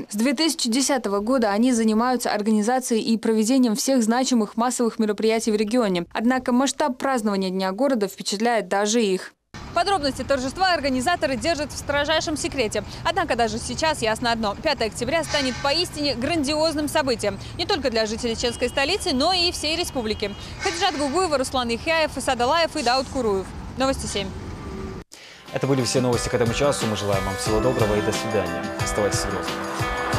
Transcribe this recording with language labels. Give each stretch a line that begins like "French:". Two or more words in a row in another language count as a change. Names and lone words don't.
Russian: С 2010 года они занимаются организацией и проведением всех значимых массовых мероприятий в регионе. Однако масштаб празднования Дня города впечатляет даже их. Подробности торжества организаторы держат в строжайшем секрете. Однако даже сейчас ясно одно – 5 октября станет поистине грандиозным событием. Не только для жителей чеченской столицы, но и всей республики. Хадижат Гугуева, Руслан Ихяев, Исад Алаев и Дауд Куруев. Новости 7. Это были все новости к этому часу. Мы желаем вам всего доброго и до свидания. Оставайтесь в Грозном.